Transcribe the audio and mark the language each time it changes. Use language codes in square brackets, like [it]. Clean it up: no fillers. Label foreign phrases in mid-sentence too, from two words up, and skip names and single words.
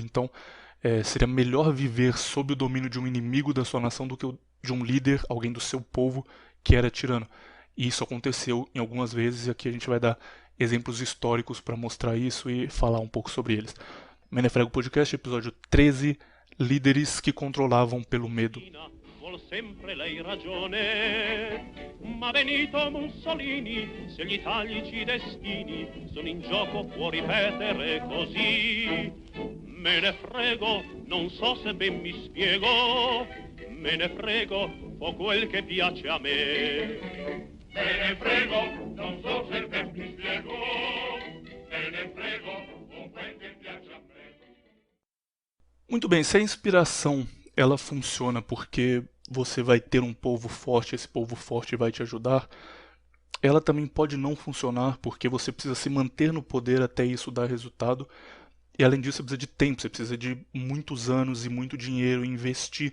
[pt] Então, seria melhor viver sob o domínio de um inimigo da sua nação do que de um líder, alguém do seu povo, que era tirano. E isso aconteceu em algumas vezes, e aqui a gente vai dar exemplos históricos para mostrar isso e falar um pouco sobre eles. Menefrego Podcast, episódio 13, líderes que controlavam pelo medo. [it] Vuol sempre lei ragione, ma Benito Mussolini, se gli italici destini sono in gioco può ripetere così. Me ne frego, non so se ben mi spiego, me ne frego, fa quel che piace a me. Me ne frego, non so se ben mi spiego, me ne frego, fa quel che piace a me. [pt] Muito bem, se a inspiração ela funciona porque você vai ter um povo forte, esse povo forte vai te ajudar, ela também pode não funcionar porque você precisa se manter no poder até isso dar resultado. E além disso, você precisa de tempo, você precisa de muitos anos e muito dinheiro, investir.